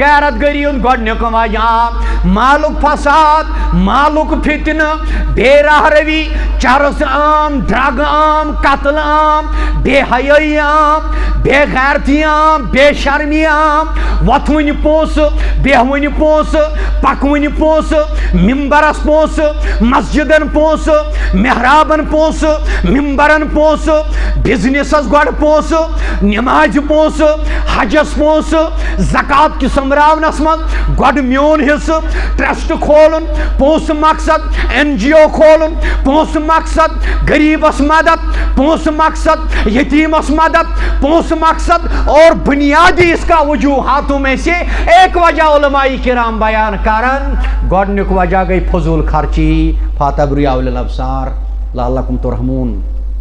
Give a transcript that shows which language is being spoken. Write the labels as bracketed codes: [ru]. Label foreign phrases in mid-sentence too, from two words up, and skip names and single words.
[ks] غیرت گری گۄڈنیُک وجہ مالک فساد مالک فتنہ بے راہ روی چرس عام ڈرگ عام قتل عام بے حیائی عام بے غیرتی عام بے شرمی عام وتھوٕنۍ پونسہٕ بیہوٕنۍ پونسہٕ پکوٕنۍ پونسہٕ ممبرس پونسہٕ مسجدن پونسہٕ محرابن پونسہٕ ممبرن پونسہٕ بزنسس گۄڈٕ پونسہٕ نمازِ پونسہٕ حجس پونسہٕ زکات کِس سومبراونس منٛز گۄڈٕ میون حصہٕ ٹرسٹ کھولُن پونسہٕ مقصد این جی او کھولُن پونسہٕ مقصد غریبس مدد پونسہٕ مقصد یتیمس مدد پونسہٕ مقصد [ur] اور بنیادی اس کا وجوہاتوں میں سے ایک وجہ [ks] علماء کرام بیان کرن گۄڈنیُک وجہ گئی فضول خرچی [ar] فاتبری اول الابصار لعلکم ترحمون